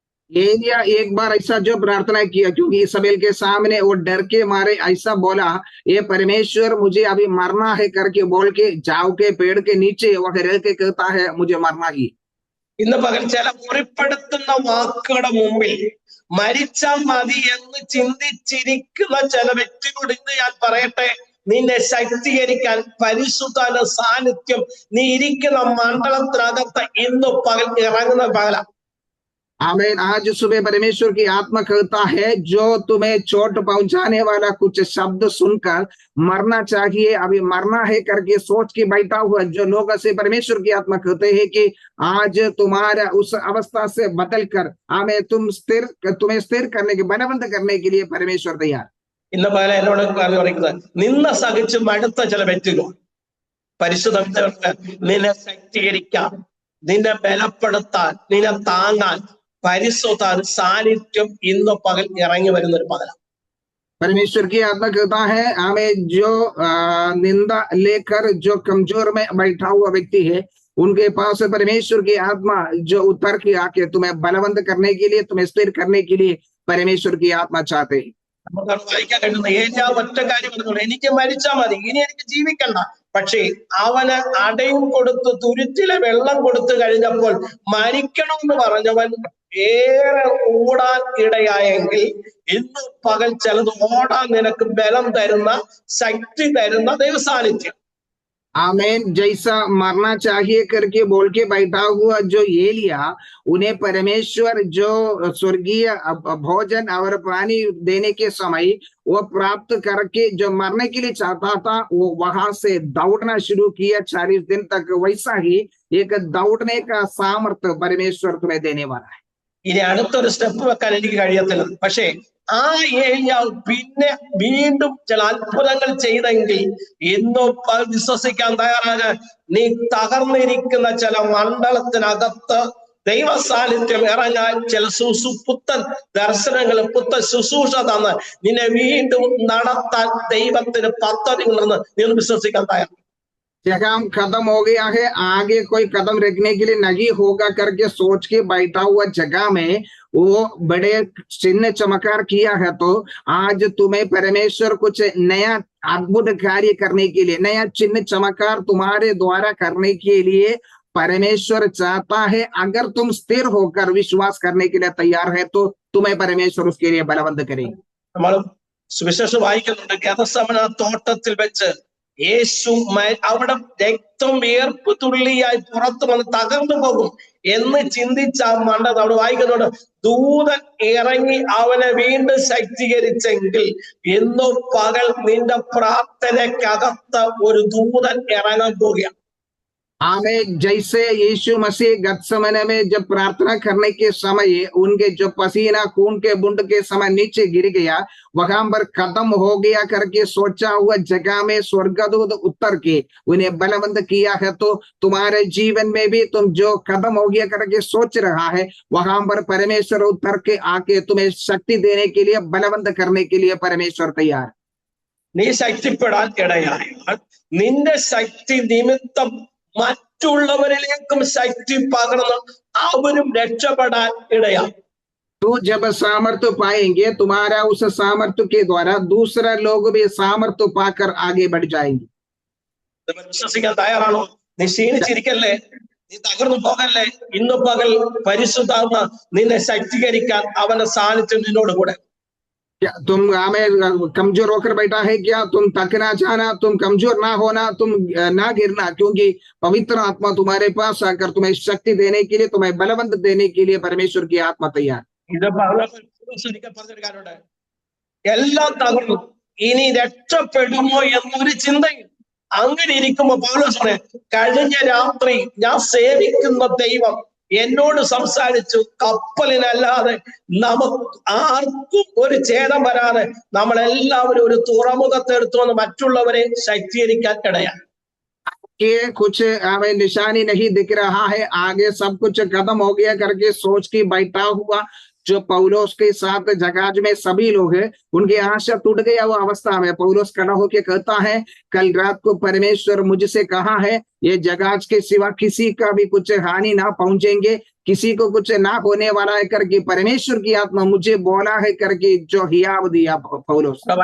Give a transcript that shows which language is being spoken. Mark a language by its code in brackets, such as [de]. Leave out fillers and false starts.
[hi] एलिया एक बार ऐसा जो प्रार्थना किया, क्योंकि इसाबेल के सामने वो डर के मारे ऐसा बोला, ये परमेश्वर मुझे अभी मरना है करके बोल के जाओ के पेड़ के नीचे वह रह के कहता है मुझे मरना ही. [ml] ഇന്ന് പകൽ ചില മുറിപ്പെടുത്തുന്ന വാക്കുകളുടെ മുമ്പിൽ മരിച്ചാൽ മതി എന്ന് ചിന്തിച്ചിരിക്കുന്ന ചില വ്യക്തികളോട് ഇന്ന് ഞാൻ പറയട്ടെ, നിന്നെ ശക്തീകരിക്കാൻ പരിശുദ്ധ സാന്നിധ്യം നീ ഇരിക്കുന്ന മണ്ഡലത്തിനകത്ത് ഇന്ന് പകൽ ഇറങ്ങുന്ന പകല. [hi] आमीन. आज सुबह परमेश्वर की आत्मा कहता है, जो तुम्हें चोट पहुंचाने वाला कुछ शब्द सुनकर मरना चाहिए, अभी मरना है करके सोच के बैठा हुआ जो लोग से परमेश्वर की आत्मा कहते हैं कि आज तुम्हारा उस अवस्था से बदल कर हमें तुम्हें स्थिर करने के, बलवंत करने के लिए परमेश्वर तैयार. [ml] ഇന്ന് പകല എന്നോട് പറയുന്നത്, നിന്ന സഹിച്ച് മടുത്ത ചില വ്യക്തികൾ പരിശുദ്ധ നിന്നെ ശക്തീകരിക്കാൻ, നിന്നെ ബലപ്പെടുത്താൻ, നിന്നെ താങ്ങാൻ പരിശുദ്ധ സാന്നിധ്യം ഇന്ന് പകൽ ഇറങ്ങി വരുന്ന ഒരു പകല. [hi] परमेश्वर की आत्मा कहता है, हमें जो निंदा लेकर जो कमजोर में बैठा हुआ व्यक्ति है, उनके पास परमेश्वर की आत्मा जो उतर के आके तुम्हें बलवंत करने के लिए, तुम्हें स्थिर करने के लिए परमेश्वर की आत्मा चाहते हैं. [ml] വായിക്കാൻ കഴിയുന്ന ഏലിയാവ് ഒറ്റ കാര്യം പറഞ്ഞു, എനിക്ക് മരിച്ചാൽ മതി, ഇനി എനിക്ക് ജീവിക്കണ്ട. പക്ഷേ അവന് അടയും കൊടുത്ത് തുരുത്തിലെ വെള്ളം കൊടുത്തു കഴിഞ്ഞപ്പോൾ മരിക്കണമെന്ന് പറഞ്ഞവൻ ഏറെ ഓടാൻ ഇടയായെങ്കിൽ ഇന്ന് പകൽ ചിലത് ഓടാൻ നിനക്ക് ബലം തരുന്ന, ശക്തി തരുന്ന ദൈവസാന്നിധ്യം. [hi] आमीन. जैसा मरना चाहिए करके बोल के बैठा हुआ जो एलिया, उन्हें परमेश्वर जो स्वर्गीय भोजन और पानी देने के समय वो प्राप्त करके जो मरने के लिए चाहता था, वो वहां से दौड़ना शुरू किया 40 दिन तक. वैसा ही एक दौड़ने का सामर्थ्य परमेश्वर तुम्हें देने वाला है. [ml] ഇനി അടുത്തൊരു സ്റ്റെപ്പ് വെക്കാൻ എനിക്ക് കഴിയത്തില്ല. പക്ഷേ ആ ഏലിയാവ് പിന്നെ വീണ്ടും ചില അത്ഭുതങ്ങൾ ചെയ്തെങ്കിൽ ഇന്നും വിശ്വസിക്കാൻ തയ്യാറാണ്. നീ തകർന്നിരിക്കുന്ന ചില മണ്ഡലത്തിനകത്ത് ദൈവ സാന്നിധ്യം ഇറങ്ങാൻ ചില പുത്തൻ ദർശനങ്ങൾ, പുത്തൻ ശുശ്രൂഷ തന്ന് നിന്നെ വീണ്ടും നടത്താൻ ദൈവത്തിന് പദ്ധതി ഉണ്ടെന്ന് നീ വിശ്വസിക്കാൻ തയ്യാറാണ്. [hi] जगह खत्म हो गया है, आगे कोई कदम रखने के लिए नहीं होगा करके सोच के बैठा हुआ जगह में वो बड़े चिन्ह चमत्कार किया है, तो आज तुम्हें परमेश्वर कुछ नया अद्भुत कार्य करने के लिए, नया चिन्ह चमत्कार तुम्हारे द्वारा करने के लिए परमेश्वर चाहता है। अगर तुम स्थिर होकर विश्वास करने के लिए तैयार है तो तुम्हें परमेश्वर उसके लिए बलवंत करेगा। [ml] നമ്മൾ സുവിശേഷം വായിക്കുന്നുണ്ട്, ഗെത്സമന തോട്ടത്തിൽ വെച്ച് യേശു അവിടെ രക്തം വിയർപ്പ് തുള്ളിയായി പുറത്തു വന്ന് തകർന്നു പോകും എന്ന് ചിന്തിച്ച ആ മണ്ടത് അവിടെ വായിക്കുന്നുണ്ട്. ദൂതൻ ഇറങ്ങി അവനെ വീണ്ടും ശക്തീകരിച്ചെങ്കിൽ ഇന്നു പകൽ നിന്റെ പ്രാർത്ഥനയ്ക്കകത്ത് ഒരു ദൂതൻ ഇറങ്ങാൻ പോവുകയാണ്. [hi] आमें जैसे यीशु मसीह गत्समने में जब प्रार्थना करने के समय उनके जो पसीना खून के बूंद के समय नीचे गिर गया, वहां पर खत्म हो गया करके सोचा हुआ जगह में स्वर्गदूत उतर के उन्हें बलवंत किया है। तो तुम्हारे जीवन में भी तुम जो खत्म हो गया करके सोच रहा है, वहां पर परमेश्वर उतर के आके तुम्हें शक्ति देने के लिए, बलवंत करने के लिए परमेश्वर तैयार। [ml] നീ ശക്തിപ്പെടാൻ ഇടയായാൽ നിന്റെ ശക്തി നിമിത്തം മറ്റുള്ളവരിലേക്കും ശക്തി പകർന്ന് അവരും രക്ഷപ്പെടാൻ ഇടയാകും. [hi] तो जब सामर्थ्य पाएंगे, तुम्हारा उस सामर्थ्य के द्वारा दूसरा लोग भी सामर्थ्य पाकर आगे बढ़ जाएंगे। [ml] വിശ്വസിക്കാൻ തയ്യാറാണോ? നീ ക്ഷീണിച്ചിരിക്കല്ലേ, നീ തകർന്നു പോകല്ലേ. ഇന്നു പകൽ പരിശുദ്ധാത്മ നിന്നെ ശക്തീകരിക്കാൻ അവന്റെ സാന്നിധ്യം നിന്നോട് കൂടെ. [hi] क्या तुम हमें कमजोर होकर बैठा है क्या? तुम थकना चाहना, तुम कमजोर ना होना, तुम ना गिरना, क्योंकि पवित्र आत्मा तुम्हारे पास आकर तुम्हें शक्ति देने के लिए, तुम्हें बलवंत देने के लिए परमेश्वर की आत्मा तैयार। [ml] ഇത് പറഞ്ഞൊരു കാര്യമുണ്ട്, എല്ലാം തകർന്നു ഇനി രക്ഷപ്പെടുമോ എന്നൊരു ചിന്തയും. അങ്ങനെ ഇരിക്കുമ്പോ പൗലോസ് പറയാ, കഴിഞ്ഞ രാത്രി ഞാൻ സേവിക്കുന്ന ദൈവം എന്നോട് സംസാരിച്ചു, കപ്പലിനല്ലാതെ നമുക്ക് ആർക്കും ഒരു ഛേദം വരാതെ നമ്മളെല്ലാവരും ഒരു തുറമുഖത്തെടുത്തു വന്ന് മറ്റുള്ളവരെ ശക്തീകരിക്കാൻ ഇടയാണ്. [hi] कि कुछ हमें निशानी नहीं दिख रहा है, आगे सब कुछ खत्म हो गया करके सोच के बैठा हुआ जो पौलुस के साथ जहाज में सभी लोग हैं, उनकी आशा टूट गया वो अवस्था में पौलुस खड़ा होकर कहता है, कल रात को परमेश्वर मुझसे कहा है ये जहाज के सिवा किसी का भी कुछ हानि ना पहुंचेंगे, किसी को कुछ ना होने वाला है करके परमेश्वर की आत्मा मुझे बोला है करके जो हियाव दिया पौलुस।